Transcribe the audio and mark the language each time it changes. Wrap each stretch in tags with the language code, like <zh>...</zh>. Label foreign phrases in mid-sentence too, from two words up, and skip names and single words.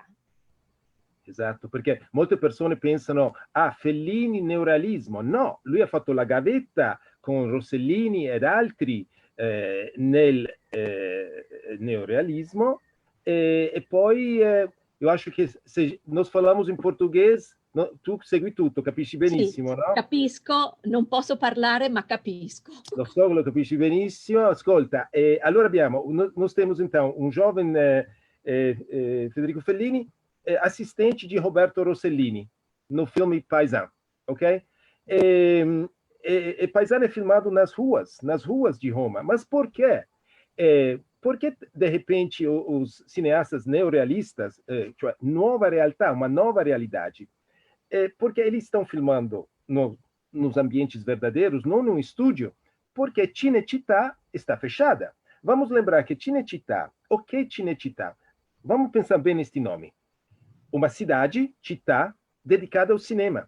<it>Esatto, perché molte persone pensano, Fellini neorealismo. No, lui ha fatto la gavetta con Rossellini ed altri nel neorealismo e poi io acho che se</it> <pt>nós falamos</pt> <it>in portoghese, no, tu segui tutto, capisci benissimo, sì, no? Capisco, non posso parlare, ma capisco. Lo so, lo capisci benissimo. Ascolta, allora abbiamo, noi</it> <pt>temos então</pt> <it>un giovane Federico Fellini,</it> <pt>assistente de Roberto Rossellini, no filme Paisan, ok? Paisan é filmado nas ruas de Roma. Mas por quê? Porque, de repente, os cineastas neorealistas, cioè nova realtà, uma nova realidade, porque eles estão filmando nos ambientes verdadeiros, não num estúdio, porque Cinecittà está fechada. Vamos lembrar que Cinecittà, o que Cinecittà? Vamos pensar bem neste nome. Uma cidade, città, dedicada ao cinema.</pt>